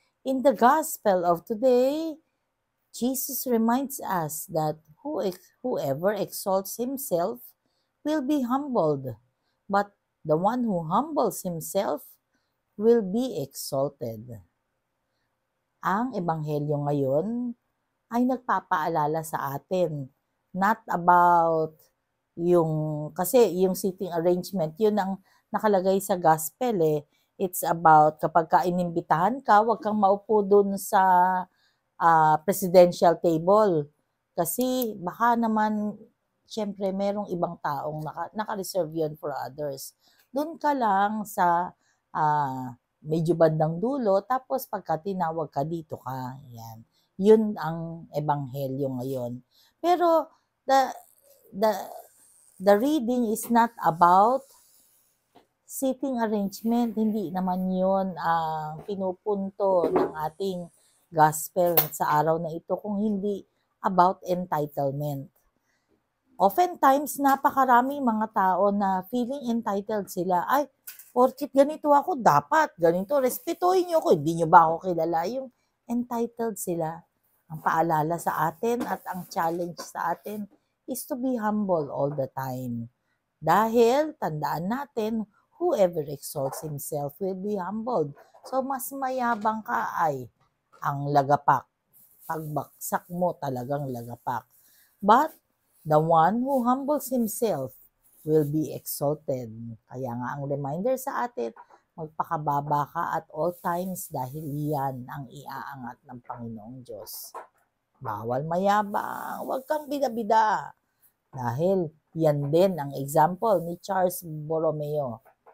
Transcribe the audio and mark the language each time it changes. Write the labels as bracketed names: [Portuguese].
[English] In the gospel of today, Jesus reminds us that whoever exalts himself will be humbled, but the one who humbles himself will be exalted. [Filipino] Ang ebanghelyo ngayon ay nagpapaalala sa atin [English] not about [Filipino] kasi yung seating arrangement, yun ang nakalagay sa gospel eh. [English] It's about [Filipino] kapag ka inimbitahan ka, wag kang maupo dun sa presidential table. Kasi baka naman, syempre, merong ibang taong naka-reserve yun for others. Doon ka lang sa medyo bandang dulo, tapos pagka tinawag ka, dito ka. Yan. Yun ang ebanghelyo ngayon. Pero [English] the the the reading is not about seating arrangement. [Filipino] Hindi naman yun ang pinupunto ng ating gospel sa araw na ito, kung hindi about entitlement. Oftentimes, napakaraming mga tao na feeling entitled sila. Ay, porkit ganito ako, dapat ganito, respetuhin niyo ako, hindi niyo ba ako kilala? Yung entitled sila. Ang paalala sa atin at ang challenge sa atin [English] is to be humble all the time. [Filipino] Dahil, tandaan natin, [English] whoever exalts himself will be humbled. [Filipino] So, mas mayabang ka ay ang lagapak. Pagbaksak mo talagang lagapak. [English] But, the one who humbles himself will be exalted. [Filipino] Kaya nga ang reminder sa atin, magpakababa ka [English] at all times [Filipino] dahil yan ang iaangat ng Panginoong Diyos. Bawal mayabang, huwag kang bida-bida. Dahil yan din ang example ni Charles Borromeo.